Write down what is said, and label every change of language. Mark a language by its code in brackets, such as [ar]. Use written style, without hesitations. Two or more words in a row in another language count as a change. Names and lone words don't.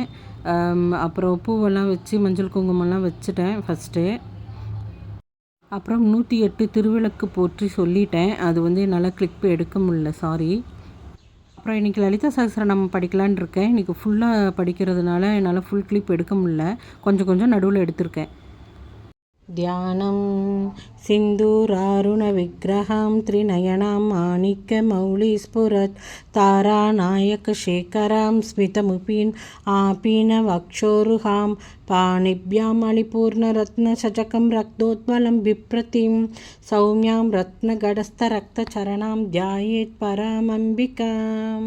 [ta] அப்புறம் பூவெல்லாம் வச்சு மஞ்சள் குங்குமம்லாம் வச்சுட்டேன் ஃபஸ்ட்டு. அப்புறம் 108 திருவிளக்கு போற்றி சொல்லிட்டேன். அது என்னால் கிளிப் எடுக்க முடியல, சாரி. அப்புறம் இன்றைக்கி லலிதா சகஸ்ரநாமம் படிக்கலான் இருக்கேன். இன்றைக்கி ஃபுல்லாக படிக்கிறதுனால என்னால் [en] full clip [ta] எடுக்க முடியல. கொஞ்சம் கொஞ்சம் நடுவில் எடுத்திருக்கேன். [sa] ध्यानं सिन्दूरारुणविग्रहं त्रिनयनां माणिक्यमौलिस्फुरत् तारानायकशेखरां स्मितमुपीन् आपीनवक्षोरुहां पाणिभ्यां मणिपूर्णरत्नशजकं रक्तोत्पलं बिप्रतिं सौम्यां रत्नगडस्थरक्तचरणां ध्यायेत् परामम्बिकाम्.